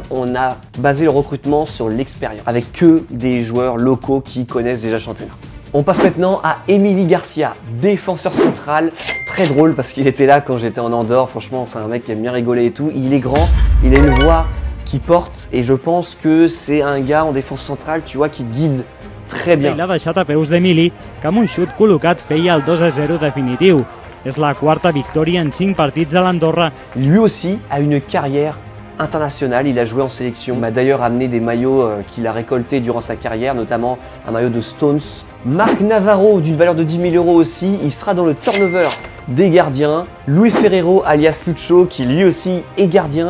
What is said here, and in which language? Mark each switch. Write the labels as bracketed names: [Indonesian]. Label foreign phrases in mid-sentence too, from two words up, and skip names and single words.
[French] On a basé le recrutement sur l'expérience, avec que des joueurs locaux qui connaissent déjà le championnat. On passe maintenant à Emily Garcia, défenseur central. Très drôle parce qu'il était là quand j'étais en Andorre. Franchement, c'est un mec qui aime bien rigoler et tout. Il est grand, il a une voix qui porte et je pense que c'est un gars en défense centrale, tu vois, qui guide très bien. [Catalan] I l'ha deixat a peus d'Emili, que amb un xut col·locat feia el 2-0 definitiu. És la quarta victòria en 5 partits de l'Andorra. [French] Lui aussi a une carrière internationale, il a joué en sélection. Il m'a d'ailleurs amené des maillots qu'il a récoltés durant sa carrière, notamment un maillot de Stones. Marc Navarro, d'une valeur de 10 000 € aussi, il sera dans le turnover des gardiens. Luis Ferrero, alias Lucho, qui lui aussi est gardien.